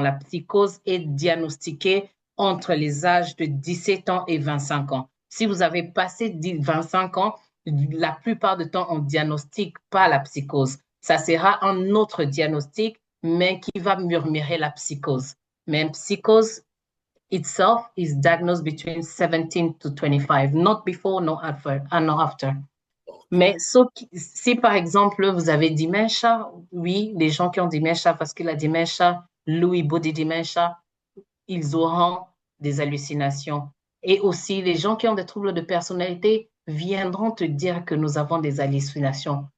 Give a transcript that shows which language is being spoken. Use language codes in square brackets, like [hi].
[fr] La psychose est diagnostiquée entre les âges de 17 ans et 25 ans. Si vous avez passé 25 ans, la plupart du temps, on ne diagnostique pas la psychose. Ça sera un autre diagnostic, mais qui va murmurer la psychose. Mais une psychose [en] itself is diagnosed between 17 to 25, not before, no after, no after. [fr] Mais si par exemple vous avez dementia, oui, les gens qui ont dementia, parce que la dementia, Lewy body dementia, ils auront des hallucinations. Et aussi, les gens qui ont des troubles de personnalité viendront te dire que nous avons des hallucinations.